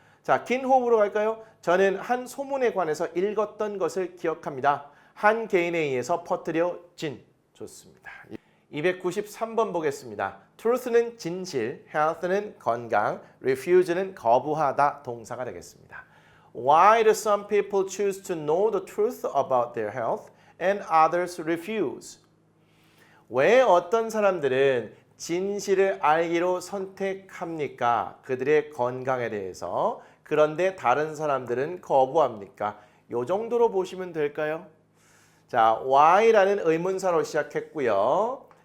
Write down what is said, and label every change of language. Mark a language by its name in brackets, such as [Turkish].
[Korean] 자, 긴 호흡으로 갈까요? 저는 한 소문에 관해서 읽었던 것을 기억합니다. 한 개인에 의해서 퍼뜨려진. 좋습니다. 293번 보겠습니다. truth는 진실, health는 건강, refuse는 거부하다 동사가 되겠습니다. [English] Why do some people choose to know the truth about their health and others refuse? [Korean] 왜 어떤 사람들은 진실을 알기로 선택합니까? 그들의 건강에 대해서. 그런데 다른 사람들은 거부합니까? 이 정도로 보시면 될까요? 자, why라는 의문사로 시작했고요.